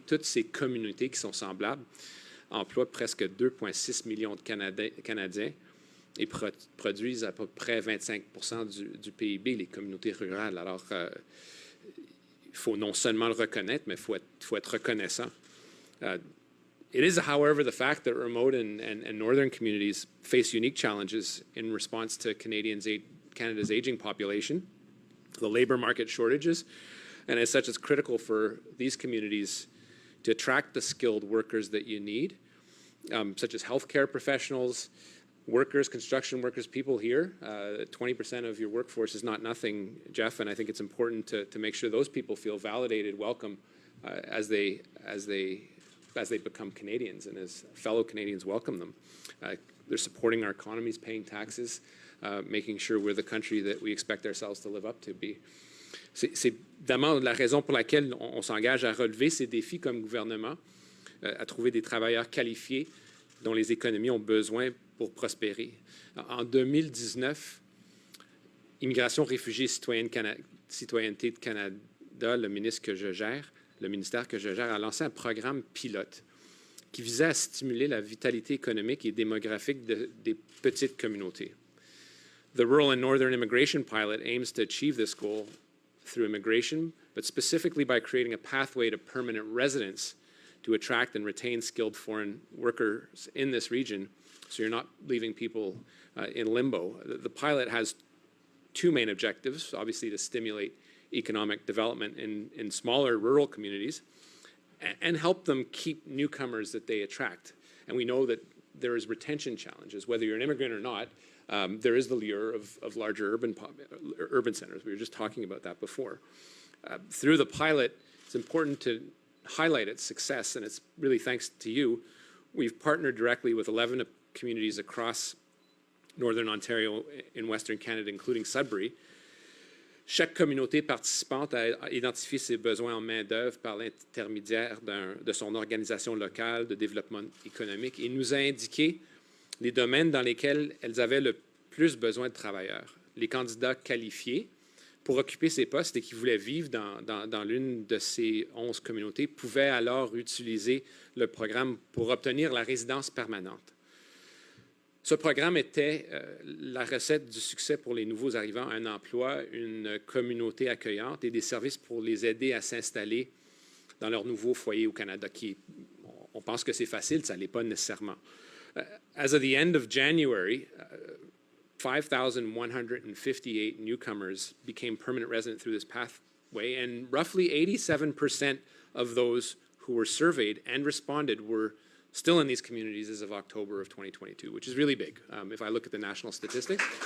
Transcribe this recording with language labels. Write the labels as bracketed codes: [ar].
[fr] Toutes ces communautés qui sont semblables emploient presque 2,6 millions de Canadiens et produisent à peu près 25% du PIB, les communautés rurales. Alors, il faut non seulement le reconnaître, mais il faut être reconnaissant. [en] It is, however, the fact that remote and northern communities face unique challenges in response to Canada's aging population, the labor market shortages, and as such, it's critical for these communities to attract the skilled workers that you need, such as healthcare professionals, workers, construction workers, people here. 20% of your workforce is not nothing, Jeff, and I think it's important to make sure those people feel validated, welcome, as they become Canadians and as fellow Canadians welcome them. They're supporting our economies, paying taxes, making sure we're the country that we expect ourselves to live up to be. [fr] C'est évidemment la raison pour laquelle on s'engage à relever ces défis comme gouvernement, à trouver des travailleurs qualifiés dont les économies ont besoin pour prospérer. En 2019, Immigration, Réfugiés, Citoyenneté de Canada, le ministère que je gère, a lancé un programme pilote qui visait à stimuler la vitalité économique et démographique des petites communautés. [en] The Rural and Northern Immigration Pilot aims to achieve this goal through immigration, but specifically by creating a pathway to permanent residence to attract and retain skilled foreign workers in this region, so you're not leaving people in limbo. The pilot has two main objectives, obviously to stimulate economic development in smaller rural communities and help them keep newcomers that they attract. And we know that there is retention challenges, whether you're an immigrant or not. There is the lure of larger urban centers. We were just talking about that before. Through the pilot, it's important to highlight its success, and it's really thanks to you. We've partnered directly with 11 communities across Northern Ontario in Western Canada, including Sudbury. [fr] Chaque communauté participante a identifié ses besoins en main-d'œuvre par l'intermédiaire de son organisation locale de développement économique et nous a indiqué les domaines dans lesquels elles avaient le plus besoin de travailleurs. Les candidats qualifiés pour occuper ces postes et qui voulaient vivre dans l'une de ces 11 communautés pouvaient alors utiliser le programme pour obtenir la résidence permanente. Ce programme était la recette du succès pour les nouveaux arrivants, un emploi, une communauté accueillante et des services pour les aider à s'installer dans leur nouveau foyer au Canada, on pense que c'est facile, ça ne l'est pas nécessairement. [en] As of the end of January, 5,158 newcomers became permanent resident through this pathway, and roughly 87% of those who were surveyed and responded were still in these communities as of October of 2022, which is really big if I look at the national statistics.